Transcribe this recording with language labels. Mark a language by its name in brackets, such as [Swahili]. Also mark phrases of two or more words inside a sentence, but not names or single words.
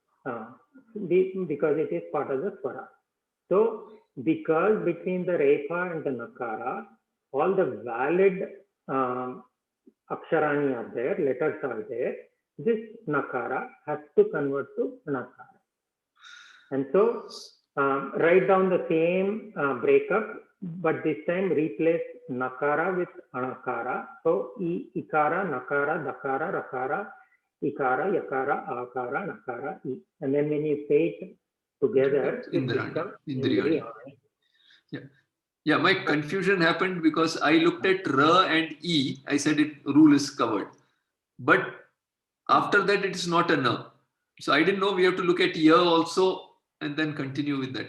[English] Because it is part of the Swara. So, because between the Rekha and the Nakara, all the valid Aksharani are there, letters are there, this Nakara has to convert to Nakara. And so, write down the same breakup, but this time replace Nakara with Anakara. So, Ikara, Nakara, Dakara, Rakara, Ikara, Yakara, Akara, Nakara, I. And then when you say it together, it becomes Indriyani. Yeah. Yeah, my confusion happened because I looked at R and E. I said rule is covered. But after that, it is not a N. So I didn't know we have to look at Y also and then continue with that.